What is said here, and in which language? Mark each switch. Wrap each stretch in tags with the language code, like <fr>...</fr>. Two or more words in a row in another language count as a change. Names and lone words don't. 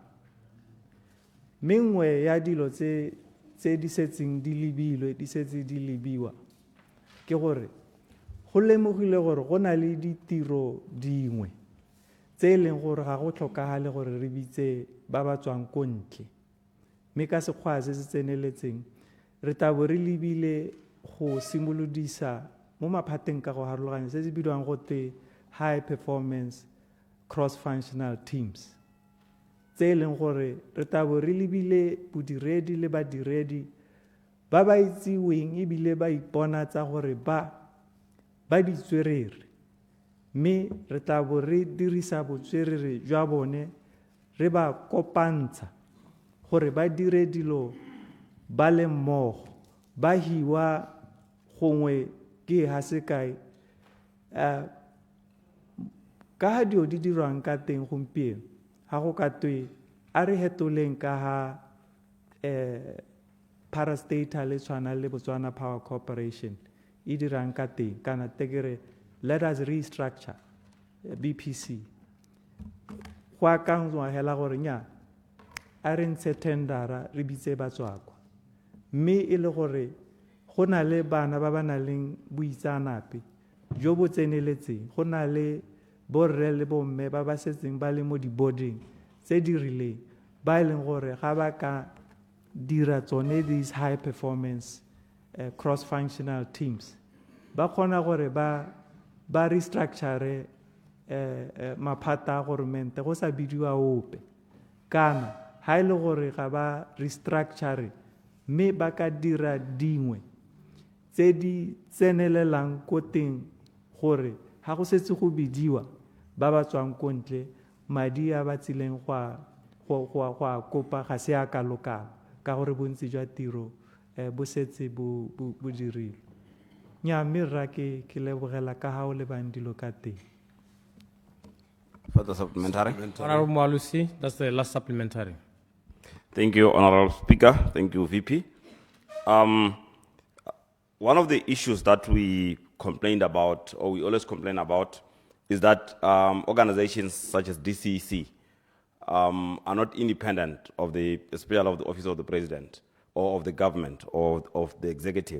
<tn>Mengwe ya dilo tse di setseng di lebilwe di setse di lebiwa ke gore go lemogile gore go na le ditiro dingwe tse leng gore ga go tlhokagale gore re bitse ba ba tswang ko ntle, mme ka sekgwa se se tseneletseng re tabo re lebile go simolodisa mo maphateng ka go harologanya se se bidiwang go te</tn> <en>high performance cross functional</en> <tn>teams tse leng gore re tabo re lebile bodiredi le badiredi ba ba itsiweng ebile ba ipona tsa gore ba ditswerere, mme re tabo re dirisa botswerere jwa bone re ba kopantsha gore ba dire dilo ba le mmogo ba hiwa gongwe ke ha se kae ka ha dio di dirwang ka teng gompieno ha go ka twe a re hetoleng ka ha parastatal le tshwana le Botswana Power Corporation e dirang ka teng kana tekere</tn> <en>let us restructure BPC</en> <tn>go akangwa hela gore nya a re ntshe tendera re bitse batswakwa, mme e le gore go na le bana ba ba nang le boitsanape jo bo tseneletseng, go na le borre le bomme ba ba setseng ba le mo di-boarding tse di rileng ba e leng gore ga ba ka dira tsone these</tn> <en>high performance cross functional teams</en> <tn>ba kgona gore ba restructure maphata a goromente go sa bidiwa ope, kana ha e le gore ga ba restructure mme ba ka dira dingwe tse di tsenelelang ko teng gore ha go setse go bidiwa ba ba tswang ko ntle madi a ba tsileng go kopa ga se a ka lokang ka gore bontsi jwa tiro bo setse bo dirilwe. Nya mme rra ke lebogela ka ha o le bang dilo ka teng.</tn> <en>Further supplementary. Honourable Mwalusi, that's the last supplementary. Thank you, Honourable Speaker. Thank you, VP. One of the issues that we complained about, or we always complain about, is that organizations such as DCEC are not independent of especially of the Office of the President, or of the government, or of the executive.</en>